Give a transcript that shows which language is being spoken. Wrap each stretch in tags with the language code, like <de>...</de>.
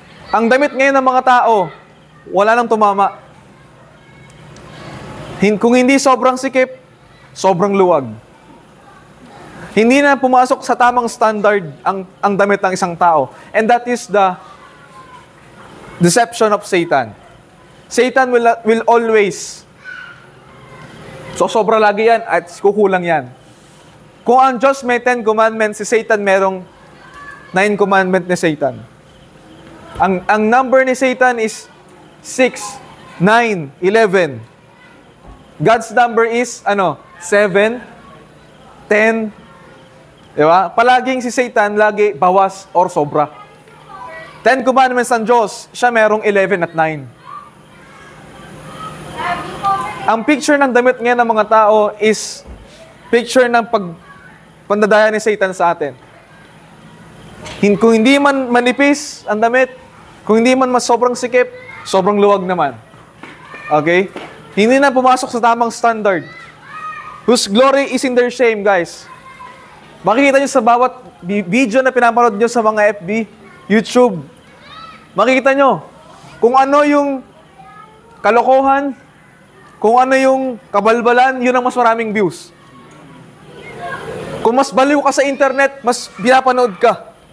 <tl>Ang damit ngayon ng mga tao, wala nang tumama. Kung hindi sobrang sikip, sobrang luwag. Hindi na pumasok sa tamang standard ang damit ng isang tao.</tl> <en>And that is the deception of Satan. Satan will always,</en> <tl>so sobra lagi yan at kukulang yan. Kung ang Diyos may 10 commandments, si Satan merong 9 commandment ni Satan. Ang number ni Satan is 6, 9, 11.</tl> <en>God's number is 7, 10.</en> <tl>Diba? Palaging si Satan lagi bawas or sobra. 10 commandments ng Diyos, siya merong 11 at 9. Ang picture ng damit ngayon ng mga tao is picture ng pandadaya ni Satan sa atin. Kung hindi man manipis ang damit, kung hindi man mas sobrang sikip, sobrang luwag naman. Okay? Hindi na pumasok sa tamang standard.</tl> <en>Whose glory is in their shame, guys.</en> <tl>Makikita nyo sa bawat video na pinapanood nyo sa mga FB, YouTube. Makikita nyo kung ano yung kalokohan, kung ano yung kabalbalan, yun ang mas maraming views. Kung mas baliw ka sa internet, mas pinapanood ka.</tl>